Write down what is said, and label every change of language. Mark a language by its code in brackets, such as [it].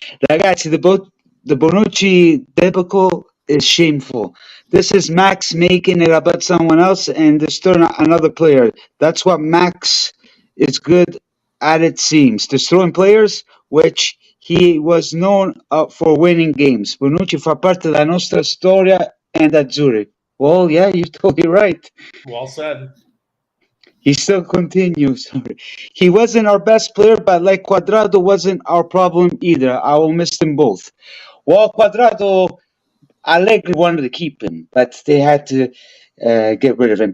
[en] Ragazzi, the Bonucci debacle is shameful. This is Max making it about someone else and destroying another player. That's what Max is good at, it seems. Destroying players, which he was known for winning games. [it] Bonucci fa parte della nostra storia and azzurri. [en] Well, yeah, you're totally right. Well said. He still continues. He wasn't our best player, but like Quadrado wasn't our problem either. I will miss them both. Well, Quadrado, Allegri wanted to keep him, but they had to get rid of him.